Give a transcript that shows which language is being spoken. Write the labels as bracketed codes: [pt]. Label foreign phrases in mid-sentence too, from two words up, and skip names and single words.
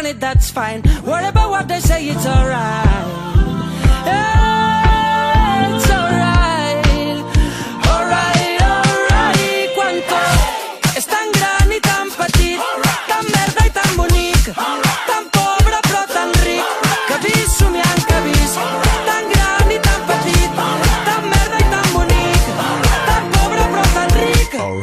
[en] that's fine. Worry about what they say, it's alright. It's alright. Alright, alright. [ca] Quan tot és tan gran i tan petit, tan verda i tan bonic, tan pobre però tan ric, que vis somiant que vis, tan gran i tan petit, tan verda i tan bonic, tan pobre però tan ric.